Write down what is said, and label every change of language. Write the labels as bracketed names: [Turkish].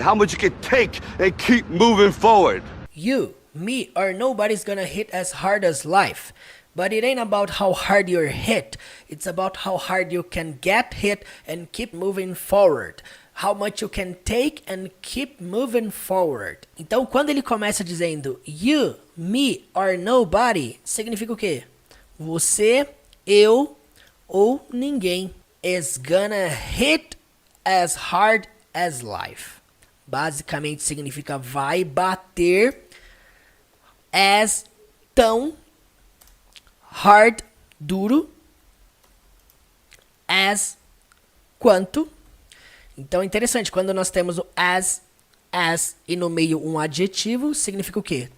[English] How much you can take and keep moving forward. You, me, or nobody's gonna hit as hard as life. But it ain't about how hard you're hit. It's about how hard you can get hit and keep moving forward. How much you can take and keep moving forward. [Portuguese] Então, quando ele começa dizendo [English] you, me, or nobody, [Portuguese] significa o quê? Você, eu ou ninguém [English] is gonna hit as hard as life. [Portuguese] Basicamente significa vai bater as tão hard, duro, as, quanto. Então é interessante, quando nós temos o as e no meio um adjetivo, significa o quê?